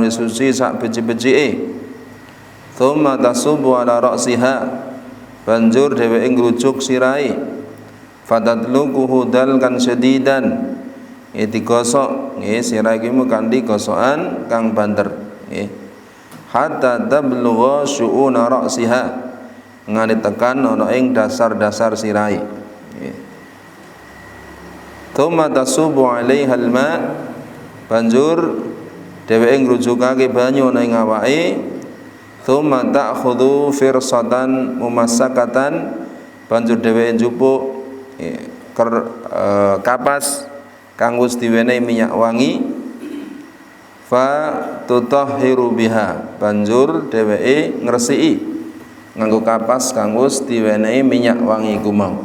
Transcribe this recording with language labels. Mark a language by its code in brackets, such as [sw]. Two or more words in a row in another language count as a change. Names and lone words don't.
[jv] suci sak beci-becike [ar] ثم تصب على رأسها [jv] banjur dheweke ngrujuk sirahe [ar] فتدلكه دلكا شديدا [jv] digosok nggih sirah iki kanthi gosokan kang banter nggih [ar] حتى تبلغ شؤون رأسها [jv] ngane tekan ana ing dasar-dasar sirahe nggih [ar] ثم تصب عليها الماء [jv] banjur dheweke ngrujukake banyu ana ing awake [ar] ثم تأخذ فرصة ممسكة [jv] banjur dheweke njupuk kapas kang wis diwenehi minyak wangi [ar] فتطهر بها [jv] banjur dheweke ngresiki nganggo kapas kang wis diwenehi minyak wangi iku mau.